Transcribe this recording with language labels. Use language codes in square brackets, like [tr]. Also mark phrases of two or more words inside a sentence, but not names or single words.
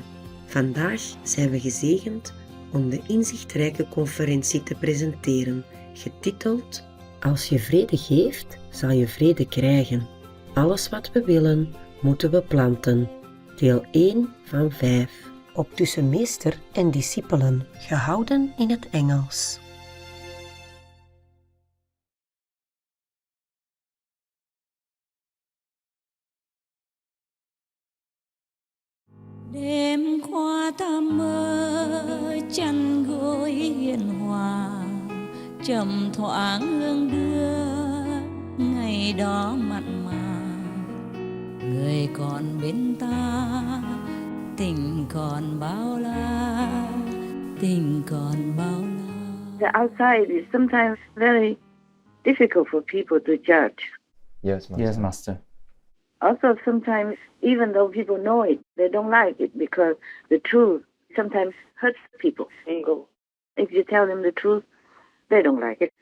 [nl] Vandaag zijn we gezegend om de inzichtrijke conferentie te presenteren, getiteld Als je vrede geeft, zal je vrede krijgen. Alles wat we willen, moeten we planten. Deel 1 van 5. Op tussen meester en discipelen, gehouden in het Engels. [vi] Đêm qua ta mơ chăn gối hiền hòa, trầm thoáng hương đưa ngày đó mặn mà. Người còn bên ta, tình còn bao la, tình còn bao la. [en] The outside is sometimes very difficult for people to judge. Yes, Master. Yes, Master. Also, sometimes, even though people know it, they don't like it because the truth sometimes hurts people. If you tell them the truth, they don't like it.